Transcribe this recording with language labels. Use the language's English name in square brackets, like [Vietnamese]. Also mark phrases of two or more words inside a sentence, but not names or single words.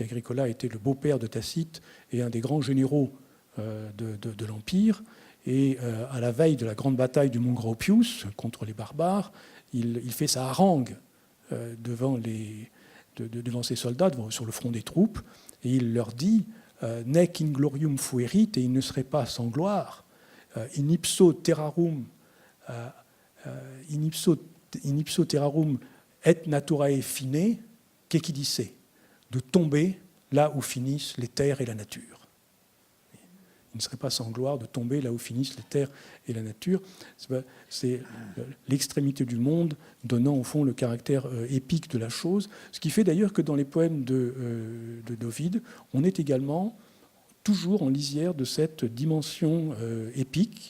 [French] Agricola était le beau-père de Tacite et un des grands généraux de l'Empire. Et à la veille de la grande bataille du mont Gropius contre les barbares, il fait sa harangue devant ses soldats, sur le front des troupes, et il leur dit « [Latin] Nec inglorium fuerit [French] » et il ne serait pas sans gloire. [Latin] In ipso terrarum et naturae fine, [French] qu'est qui dit de tomber là où finissent les terres et la nature. Il ne serait pas sans gloire de tomber là où finissent les terres et la nature. C'est l'extrémité du monde donnant au fond le caractère épique de la chose, ce qui fait d'ailleurs que dans les poèmes d'Ovide, on est également toujours en lisière de cette dimension épique.